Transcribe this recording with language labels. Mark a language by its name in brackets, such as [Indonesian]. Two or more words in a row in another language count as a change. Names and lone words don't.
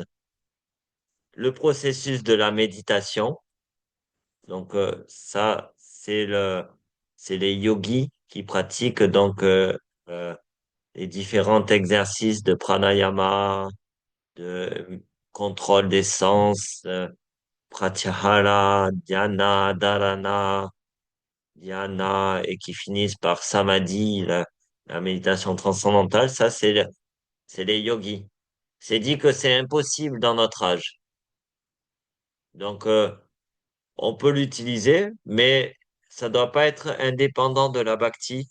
[French] Le processus de la méditation, donc ça, c'est les yogis qui pratiquent donc euh, les différents exercices de pranayama, de contrôle des sens, [Sanskrit] प्रत्याहार ध्यान धारणा ध्यान, [French] et qui finissent par samadhi, la méditation transcendantale. Ça, c'est les yogis. C'est dit que c'est impossible dans notre âge. Donc, on peut l'utiliser, mais ça doit pas être indépendant de la bhakti.